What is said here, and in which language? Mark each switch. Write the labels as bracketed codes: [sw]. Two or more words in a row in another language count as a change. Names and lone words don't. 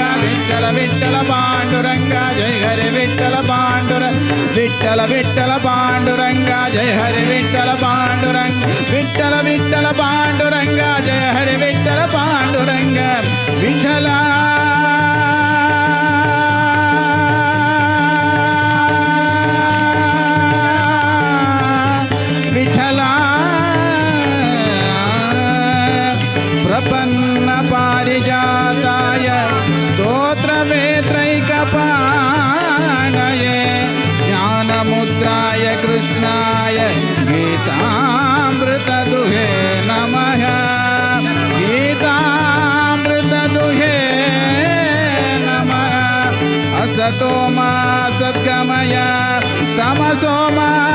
[sa] ವಿಠ್ಠಲ ವಿಠ್ಠಲ ಪಾಂಡುರಂಗ ಜಯ ಹರಿ ವಿಠ್ಠಲ ಪಾಂಡುರಂಗ ವಿಠ್ಠಲ ವಿಠ್ಠಲ ಪಾಂಡುರಂಗ ಜಯ ಹರಿ ವಿಠ್ಠಲ ಪಾಂಡುರಂಗ ವಿಠ್ಠಲ ವಿಠ್ಠಲ ಪಾಂಡುರಂಗ ಜಯ ಹರಿ ವಿಠ್ಠಲ ಪಾಂಡುರಂಗ ವಿಠಲ ವಿಠಲ ಪ್ರಪನ್ನ ಪಾರಿಜಾತಾಯ ಸ್ತೋತ್ರವೇತ್ರೈಕಪಾಣಯೇ ಜ್ಞಾನಮುದ್ರಾಯ ಕೃಷ್ಣಾಯ ಗೀತಾಮೃತದುಹೇ ನಮಃ ಗೀತಾಮೃತದುಹೇ ನಮಃ असतो मा सद्गमय तमसो मा